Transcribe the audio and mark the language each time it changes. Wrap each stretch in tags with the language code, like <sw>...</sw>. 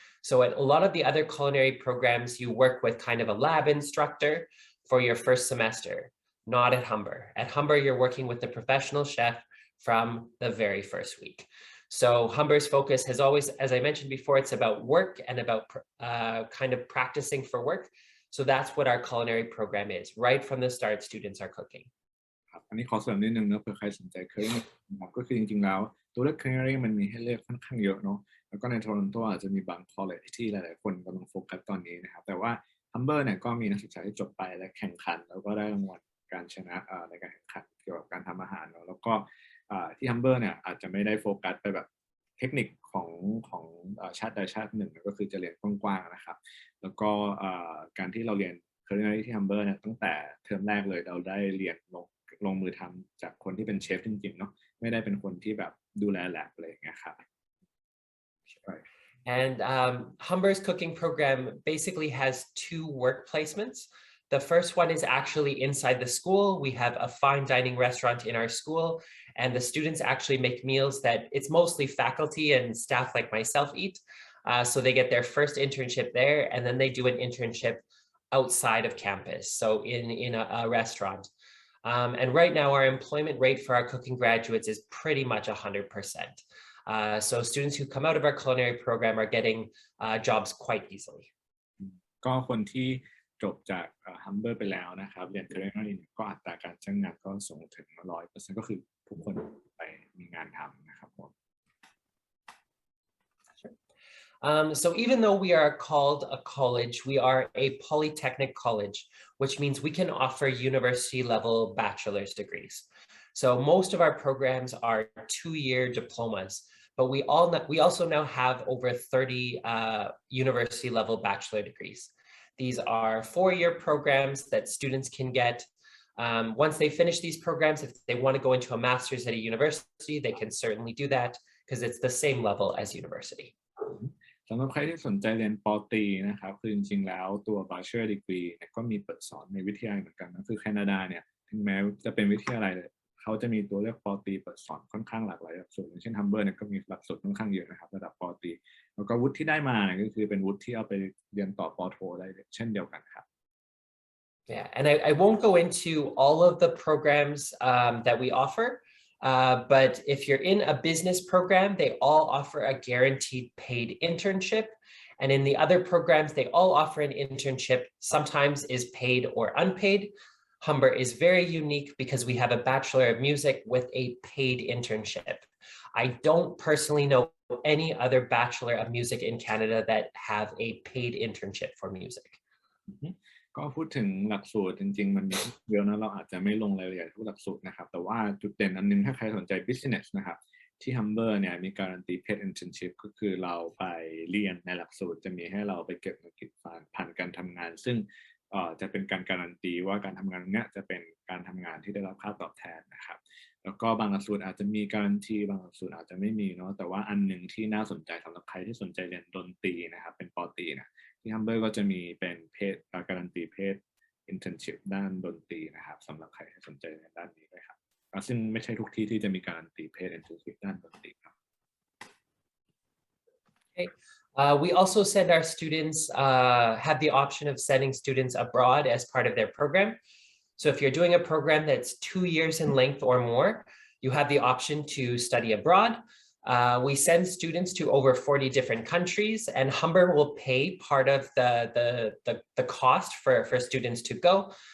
<en>So at a lot of the other culinary programs, you work with kind of a lab instructor for your first semester, not at Humber. At Humber, you're working with the professional chef from the very first week. So Humber's focus has always, as I mentioned before, it's about work and about kind of practicing for work. So that's what our culinary program is. Right from the start, students are cooking.</en> <th>อันนี้ขอเสริมนิดนึงนะเผื่อใครสนใจเคอรี่นะครับก็คือจริงๆแล้วตัวเลือกเคอรี่มันมีให้เลือกค่อนข้างเยอะเนาะแล้วก็ในโทรอนโตอาจจะมีบางคอลเลจที่หลายๆคนกำลังโฟกัสตอนนี้นะครับแต่ว่า Humber เนี่ยก็มีนักศึกษาที่จบไปและแข่งขันแล้วก็ได้รางวัลการชนะในการแข่งขันเกี่ยวกับการทำอาหารเนาะแล้วก็ที่ Humber เนี่ยอาจจะไม่ได้โฟกัสไปแบบเทคนิคของชาติใดชาติหนึ่งก็คือจะเรียนกว้างๆนะครับแล้วก็ การที่เราเรียนเคอรี่ที่ Humber เนี่ยตั้งแต่เทอมแรกเลยเราได้เรียนลงมือทำจากคนที่เป็นเชฟจริงๆเนาะไม่ได้เป็นคนที่แบบดูแลแลบอะไรอย่างเงี้ยครับ</th> <en>And Humber's cooking program basically has two work placements. The first one is actually inside the school. We have a fine dining restaurant in our school, and the students actually make meals that it's mostly faculty and staff like myself eat. So they get their first internship there, and then they do an internship outside of campus, so in a restaurant. And right now, our employment rate for our cooking graduates is pretty much 100%. So students who come out of our culinary program are getting jobs quite easily.</en> <th>ก็คนที่จบจาก Humber ไปแล้วนะครับเรียน culinary ก็อัตราการจ้างงานก็สูงถึง 100% ก็คือทุกคนไปมีงานทำนะครับผม</th> <en>So even though we are called a college, we are a polytechnic college, which means we can offer university level bachelor's degrees. So most of our programs are 2-year diplomas, but we also now have over 30 university level bachelor degrees. These are 4-year programs that students can get. Once they finish these programs, if they want to go into a master's at a university, they can certainly do that because it's the same level as university.</en> <th>สำหรับใครที่สนใจเรียนป. ตรีนะครับคือจริงๆแล้วตัว Bachelor Degree เนี่ยก็มีเปิดสอนในวิทยาลัยเหมือนกันนะคือแคนาดาเนี่ยถึงแม้จะเป็นวิทยาลัยเลยเขาจะมีตัวเลือกป. ตรีเปิดสอนค่อนข้างหลากหลายหลักสูตรอย่างเช่น Humber เนี่ยก็มีหลักสูตรค่อนข้างเยอะนะครับระดับป. ตรีแล้วก็วุฒิที่ได้มาเนี่ยก็คือเป็นวุฒิที่เอาไปเรียนต่อป. โทได้เช่นเดียวกันครับ</th> <en>Yeah, and I won't go into all of the programs that we offer. But if you're in a business program, they all offer a guaranteed paid internship. And in the other programs, they all offer an internship, sometimes is paid or unpaid. Humber is very unique because we have a Bachelor of Music with a paid internship. I don't personally know any other Bachelor of Music in Canada that have a paid internship for music.</en> <th>ก็พูดถึงหลักสูตรจริงๆมันมีเยอะนะเราอาจจะไม่ลงรายละเอียดทุกหลักสูตรนะครับแต่ว่าจุดเด่นอันนึงถ้าใครสนใจ business นะครับที่ Humber เนี่ยมีการันตี paid internship ก็คือเราไปเรียนในหลักสูตรจะมีให้เราไปเก็บเงินเก็บผ่านการทำงานซึ่งจะเป็นการการันตีว่าการทำงานเนี้ยจะเป็นการทำงานที่ได้รับค่าตอบแทนนะครับแล้วก็บางหลักสูตรอาจจะมีการันตีบางหลักสูตรอาจจะไม่มีเนาะแต่ว่าอันหนึ่งที่น่าสนใจสำหรับใครที่สนใจเรียนดนตรีนะครับเป็นป. ตรีนะที่ Humber ก็จะมีเป็นการันตีเพศ internship ด้านดนตรีนะครับสำหรับใครที่สนใจในด้านนี้ด้วยครับซึ่งไม่ใช่ทุกที่ที่จะมีการันตีเพศ internship ด้านดนตรีครับ</th> <en>Okay. We also send our students, have the option of sending students abroad as part of their program. So if you're doing a program that's 2 years in length or more, you have the option to study abroad. We send students to over 40 different countries, and Humber will pay part of the cost for students to go.</en>